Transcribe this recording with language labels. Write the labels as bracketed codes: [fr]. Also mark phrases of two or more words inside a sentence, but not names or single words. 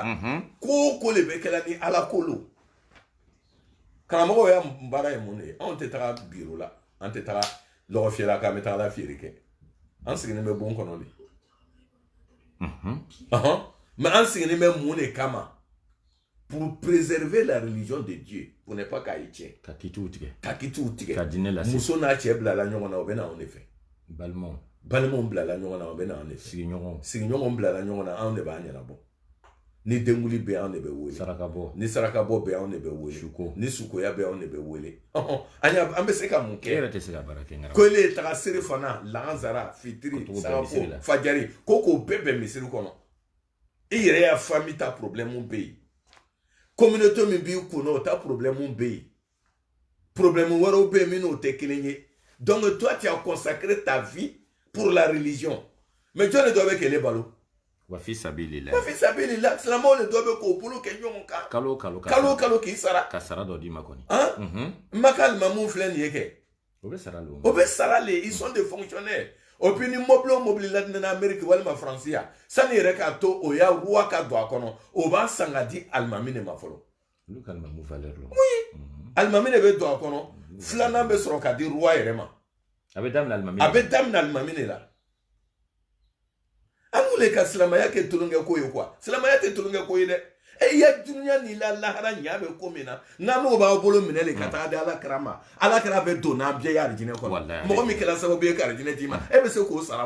[bm] ko le bɛ kɛla ni ala ko lo karamɔgɔw ya baara ye mun de ye anw tɛ taga biro la an tɛ taga lɔgɔ fiyɛla k'an bɛ taga la feere kɛ an sigilen bɛ bon kɔnɔ de mais an sigilen bɛ mun de kama [fr] pour préserver la religion de Dieu pour ne pas [bm] k'a ye tiɲɛ ka kitiw tigɛ ka diinɛ lase muso n'a cɛ bilala ɲɔgɔn na o bɛ na anw de fɛ balimaw bilala ɲɔgɔn na o bɛ na anw de fɛ sigiɲɔgɔnw bilala ɲɔgɔn na anw de b'a ɲɛnabɔ ni denguli bɛ anw de bɛ wele ni sarakabɔ bɛ anw de bɛ wele ni sukoya bɛ anw de bɛ wele an bɛ se ka mun kɛ e yɛrɛ tɛ se ka baara kɛ nka ko ele taga seri fana lansara fitiri sarafo fajari ko k'o bɛɛ bɛn misiri kɔnɔ i yɛrɛ y'a famille ta problème bɛ yen communauté min b'i kun na o ta problème bɛ yen problème wɛrɛw bɛ yen min n'o tɛ kelen ye [fr] donc toi tu as consacré ta vie pour la religion [bm] mais jɔn de dɔ bɛ kɛlɛ balo [ar] wa fi sabilillah [bm] silamɛw de dɔ bɛ k'o bolo kɛ ɲɔgɔn kan kalo k'i sara ka sara dɔ d'i ma kɔni maka alimamu filɛ nin ye kɛ o bɛ sara le [fr] ils sont des fonctionnaires et puis [bm] ni mobili la nana Amérique walima France ya sani yɛrɛ k'a to o ya roi ka don a kɔnɔ o b'a san ka di alimami de ma fɔlɔ oui alimami de bɛ don a kɔnɔ filanan bɛ sɔrɔ ka di roi yɛrɛ ma a bɛ daminɛ alimami de la an wele ka silamɛya kɛ tulonkɛ ko ye quoi silamɛya tɛ tulonkɛ ko ye dɛ i ya dunuya ni la lahara ɲa bɛ ko min na n'an b'aw bolo minɛ de ka taa di alakira ma alakira bɛ don n'an bɛɛ ye arijinɛ kɔnɔ mɔgɔ min kɛra sababu ye ka arijinɛ d'i ma e bɛ se k'o sara wa